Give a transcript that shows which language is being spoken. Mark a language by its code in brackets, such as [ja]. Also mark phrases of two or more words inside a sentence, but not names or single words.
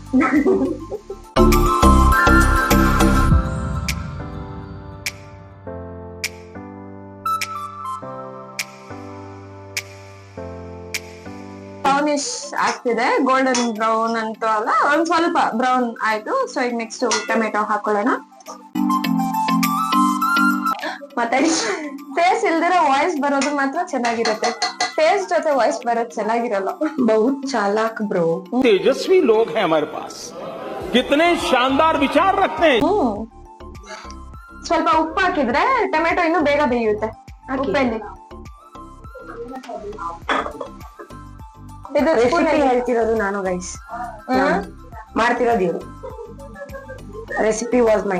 [kn] ಬ್ರೌನಿಶ್ ಆಗ್ತಿದೆ, [en] golden brown [kn] ಅಂತೂ ಅಲ್ಲ, ಒಂದ್ ಸ್ವಲ್ಪ ಬ್ರೌನ್ ಆಯ್ತು. ಸೊ ಈಗ ನೆಕ್ಸ್ಟ್ ಟೊಮೆಟೊ ಹಾಕೊಳ್ಳೋಣ. ಮಾತಾಡಿ. ಫೇಸ್ ಇಲ್ದಿರೋ ವಾಯ್ಸ್ ಬರೋದು ಮಾತ್ರ ಚೆನ್ನಾಗಿರುತ್ತೆ, ಫೇಸ್ ಜೊತೆ ವಾಯ್ಸ್ ಬರೋದು ಚೆನ್ನಾಗಿರಲ್ಲ. [hi] बहुत चालाक ब्रो. तेजस्वी लोग हैं हमारे पास, कितने शानदार विचार रखते हैं. [kn] ಸ್ವಲ್ಪ ಉಪ್ಪು ಹಾಕಿದ್ರೆ ಟೊಮೆಟೊ ಇನ್ನೂ ಬೇಗ ಬೇಯುತ್ತೆ. ಉಪ್ಪಲ್ಲಿ ಇದು ರೆಸಿಪಿ ಹೇಳ್ತಿರೋದು ನಾನು ಗೈಸ್, ಮಾಡ್ತಿರೋದು ಇವ್ರು. [en] recipe was my.